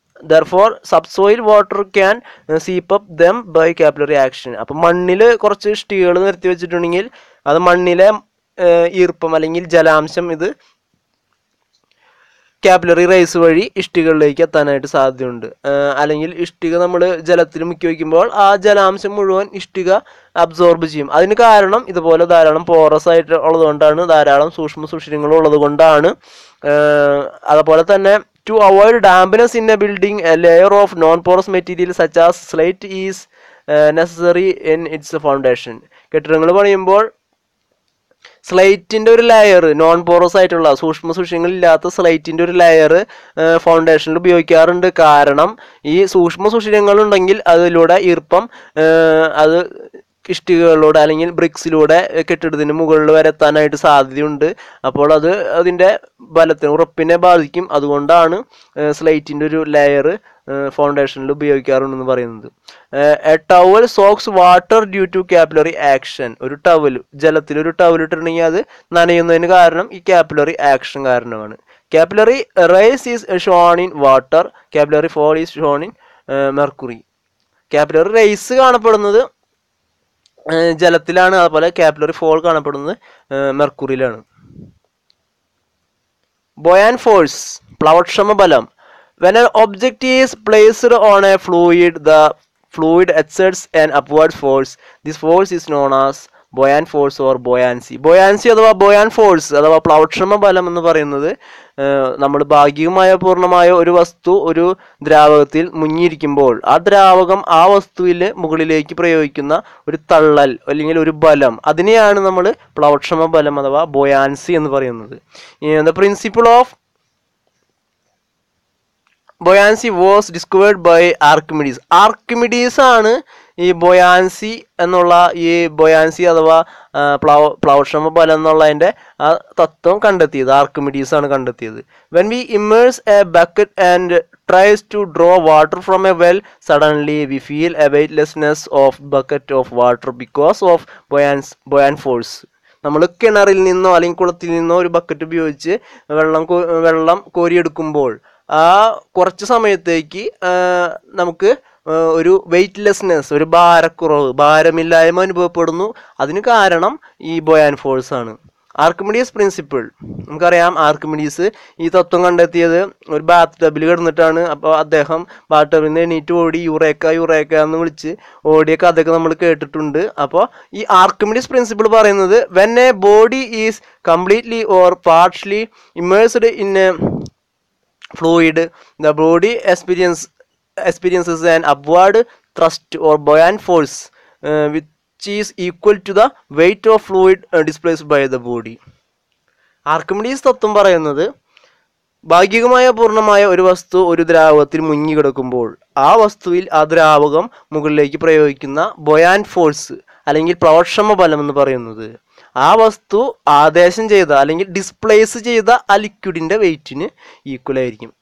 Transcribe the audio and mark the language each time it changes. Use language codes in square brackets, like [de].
[en] Therefore subsoil water can seep up them by capillary action. [ml] അപ്പം മണ്ണിൽ കുറച്ച് ഇഷ്ടികകൾ നിരത്തി വെച്ചിട്ടുണ്ടെങ്കിൽ അത് മണ്ണിലെ ഈർപ്പം അല്ലെങ്കിൽ ജലാംശം ഇത് കാപ്പിലറി റൈസ് വഴി ഇഷ്ടികളിലേക്ക് എത്താനായിട്ട് സാധ്യതയുണ്ട്. അല്ലെങ്കിൽ ഇഷ്ടിക നമ്മൾ ജലത്തിൽ മുക്കി വയ്ക്കുമ്പോൾ ആ ജലാംശം മുഴുവൻ ഇഷ്ടിക അബ്സോർബ് ചെയ്യും. അതിന് കാരണം ഇതുപോലെ ധാരാളം പോറസ് ആയിട്ട് ഉള്ളതുകൊണ്ടാണ്, ധാരാളം സൂക്ഷ്മ സുഷിരങ്ങൾ ഉള്ളത് കൊണ്ടാണ്. അതുപോലെ തന്നെ [en] to avoid dampness in a building, a layer of non-porous material such as slate is necessary in its foundation. [ml] കെട്ടിടങ്ങൾ പണിയുമ്പോൾ സ്ലൈറ്റിൻ്റെ ഒരു ലെയർ, നോൺ പോറസ് ആയിട്ടുള്ള സൂക്ഷ്മ സുഷിരങ്ങളില്ലാത്ത സ്ലൈറ്റിൻ്റെ ഒരു ലെയർ ഫൗണ്ടേഷനിൽ ഉപയോഗിക്കാറുണ്ട്. കാരണം ഈ സൂക്ഷ്മ സുഷിരങ്ങളുണ്ടെങ്കിൽ അതിലൂടെ ഈർപ്പം അത് ഇഷ്ടികകളിലൂടെ അല്ലെങ്കിൽ ബ്രിക്സിലൂടെ കെട്ടിടത്തിന് മുകളിൽ വരെ എത്താനായിട്ട് സാധ്യതയുണ്ട്. അപ്പോൾ അത് അതിൻ്റെ ബലത്തിന് ഉറപ്പിനെ ബാധിക്കും. അതുകൊണ്ടാണ് സ്ലൈറ്റിൻ്റെ ഒരു ലെയർ ഫൗണ്ടേഷനിൽ ഉപയോഗിക്കാറുണ്ടെന്ന് പറയുന്നത്. [en] A towel soaks water due to capillary action. [ml] ഒരു ടവൽ, ജലത്തിലൊരു ടവൽ ഇട്ടിട്ടുണ്ടെങ്കിൽ അത് നനയുന്നതിന് കാരണം ഈ കാപ്പിലറി ആക്ഷൻ കാരണമാണ്. [en] Capillary rise is shown in water, capillary fall is shown in mercury. [ml] Capillary rice കാണപ്പെടുന്നത് ജലത്തിലാണ്, അതുപോലെ കാപ്പിലറി ഫോൾ കാണപ്പെടുന്നത് മെർക്കുറിയിലാണ്. ബോയാൻ ഫോഴ്സ്, പ്ലവക്ഷമ ബലം. [en] When an object is placed on a fluid, the fluid exerts an upward force. This force is known as buoyant force or buoyancy. [ml] Buoyancy അഥവാ buoyant force അഥവാ പ്ലവക്ഷമ ബലം എന്ന് പറയുന്നത് നമ്മൾ ഭാഗികമായ പൂർണ്ണമായ ഒരു വസ്തു ഒരു ദ്രാവകത്തിൽ മുങ്ങിയിരിക്കുമ്പോൾ ആ ദ്രാവകം ആ വസ്തുവിൽ മുകളിലേക്ക് പ്രയോഗിക്കുന്ന ഒരു തള്ളൽ അല്ലെങ്കിൽ ഒരു ബലം അതിനെയാണ് നമ്മൾ പ്ലവക്ഷമ ബലം അഥവാ buoyancy എന്ന് പറയുന്നത്. [en] The principle of buoyancy was discovered by Archimedes. [ml] Archimedes ആണ് ഈ buoyancy എന്നുള്ള ഈ buoyancy അഥവാ പ്ലവക്ഷമ ബലം എന്നുള്ളതിൻ്റെ ആ തത്വം കണ്ടെത്തിയത് Archimedes ആണ് കണ്ടെത്തിയത്. [en] When we immerse a bucket and tries to draw water from a well, suddenly we feel a weightlessness of bucket of water because of buoyant force. [ml] നമ്മൾ കിണറിൽ നിന്നോ അല്ലെങ്കിൽ കുളത്തിൽ നിന്നോ ഒരു ബക്കറ്റ് ഉപയോഗിച്ച് വെള്ളം കോരിയെടുക്കുമ്പോൾ ആ കുറച്ച് സമയത്തേക്ക് നമുക്ക് ഒരു വെയ്റ്റ്ലെസ്നെസ് ഒരു ഭാരമില്ലായ്മ അനുഭവപ്പെടുന്നു. അതിന് കാരണം ഈ ബോയാൻ ഫോഴ്സ് ആണ്. ആർക്കിമിഡീസ് പ്രിൻസിപ്പിൾ നമുക്കറിയാം. ആർക്കിമിഡീസ് ഈ തത്വം കണ്ടെത്തിയത് ഒരു ബാത്ത് ടബിൽ കിടന്നിട്ടാണ്. അപ്പോൾ അദ്ദേഹം ബാത്ത് ടബിൽ നിന്ന് എണീറ്റ് ഓടി യുറേക്ക എന്ന് വിളിച്ച് ഓടിയ കഥയൊക്കെ നമ്മൾ കേട്ടിട്ടുണ്ട്. അപ്പോൾ ഈ ആർക്കിമിഡീസ് പ്രിൻസിപ്പിൾ പറയുന്നത് [en] When a body is completely or partially immersed in a fluid, the body experiences an upward thrust or buoyant force which is equal to the weight of fluid displaced by the body. [ml] Archimedes തത്വം പറയുന്നത് ഭാഗികമായ പൂർണ്ണമായ ഒരു വസ്തു ഒരു ദ്രാവകത്തിൽ മുങ്ങിക്കിടക്കുമ്പോൾ ആ വസ്തുവിൽ ആ ദ്രാവകം മുകളിലേക്ക് പ്രയോഗിക്കുന്ന ബൊയാന്റ് ഫോഴ്സ് അല്ലെങ്കിൽ പ്ലവക്ഷമ ബലം എന്ന് പറയുന്നത് ആ വസ്തു ആദേശം ചെയ്ത അല്ലെങ്കിൽ ഡിസ്പ്ലേസ് ചെയ്ത ആ ലിക്വിഡിൻ്റെ വെയിറ്റിന് ഈക്വൽ ആയിരിക്കും.